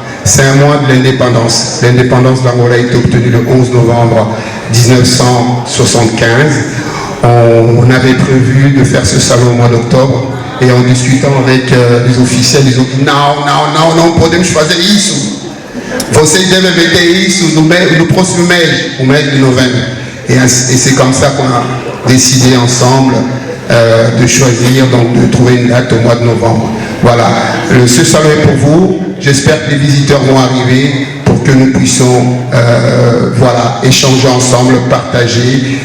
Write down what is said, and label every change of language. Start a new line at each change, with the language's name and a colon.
French: C'est un mois de l'indépendance. L'indépendance de l'Angola a été obtenue le 11 novembre 1975. On avait prévu de faire ce salon au mois d'octobre et en discutant avec les officiels, ils ont dit
Portuguese: não podemos fazer isso. Vocês devem meter isso no próximo mês, au mês de novembre.
French: Et c'est comme ça qu'on a décidé ensemble de choisir, donc de trouver une date au mois de novembre. Voilà, ce salon est pour vous. J'espère que les visiteurs vont arriver pour que nous puissions voilà, échanger ensemble, partager.